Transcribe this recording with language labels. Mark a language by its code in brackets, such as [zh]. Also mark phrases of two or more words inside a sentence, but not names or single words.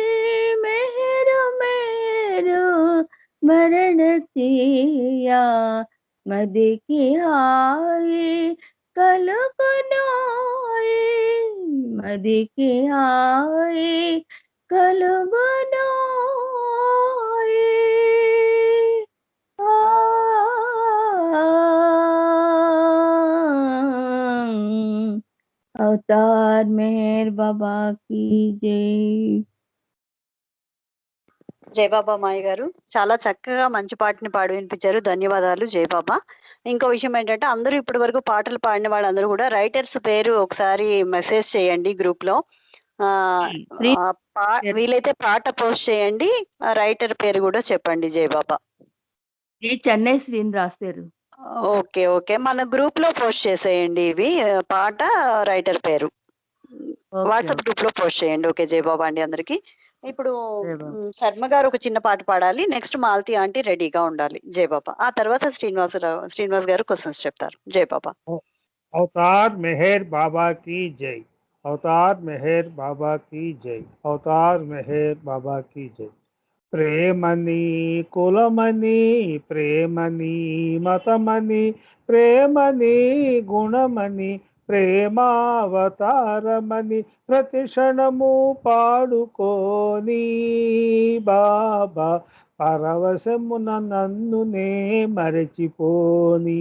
[te] మెహరు మెహరు మరణ చేయా మదికి హాయి కలుగునోయి. మదికి హాయి కలుగునోయి. [hi] అవతార్ మెహర్ బాబా की जय. [te] జయబాబా మాయ గారు చాలా చక్కగా మంచి పాటని పాడి వినిపించారు. ధన్యవాదాలు జయబాబా. ఇంకో విషయం ఏంటంటే అందరూ ఇప్పటి వరకు పాటలు పాడిన వాళ్ళందరూ కూడా రైటర్స్ పేరు ఒకసారి మెసేజ్ చేయండి గ్రూప్ లో. వీలైతే పాట పోస్ట్ చేయండి, రైటర్ పేరు కూడా చెప్పండి జయబాబా. చెన్నై శ్రీని రాశారు. ఓకే ఓకే, మన గ్రూప్ లో పోస్ట్ చేసేయండి ఇవి, పాట రైటర్ పేరు వాట్సాప్ గ్రూప్ లో పోస్ట్ చేయండి. ఓకే జయబాబా అండి అందరికి. ఇప్పుడు శర్మ గారు ఒక చిన్న పాట పాడాలి, నెక్స్ట్ మాలతి ఆంటీ రెడీగా ఉండాలి జయబాబా. ఆ తర్వాత శ్రీనివాస్ గారు క్వశ్చన్స్ చెప్తారు. జయబాబా. [hi] అవతార్ మెహర్ బాబా की जय. అవతార్ మెహర్ బాబా की जय. అవతార్ మెహర్ బాబా की जय. [te] ప్రేమని కులమని ప్రేమని మతమని ప్రేమని గుణమని ప్రేమావతారమని ప్రతి క్షణము పాడుకోని బాబా పరవశమున నన్నునే మరచిపోని.